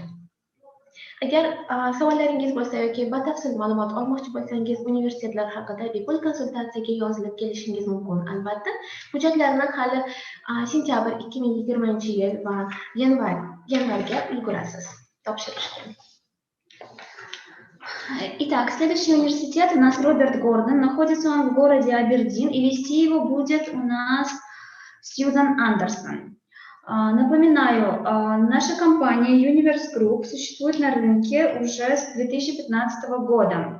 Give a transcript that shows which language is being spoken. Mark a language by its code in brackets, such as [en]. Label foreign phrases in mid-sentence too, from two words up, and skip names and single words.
[uz] Agar savollaringiz bo'lsa yoki batafsil ma'lumot olmoqchi bo'lsangiz, universitetlar haqida bepul konsultatsiyaga yozilib kelishingiz mumkin. Albatta, hujjatlarni hali sentyabr 2020-yil va yanvarga ulgurasiz topshirishga. [ru] Итак, следующий университет у нас Роберт Гордон. Находится он в городе Абердин, и вести его будет у нас Сьюзан Андерсон. Напоминаю, наша компания Universe Group существует на рынке уже с 2015 года.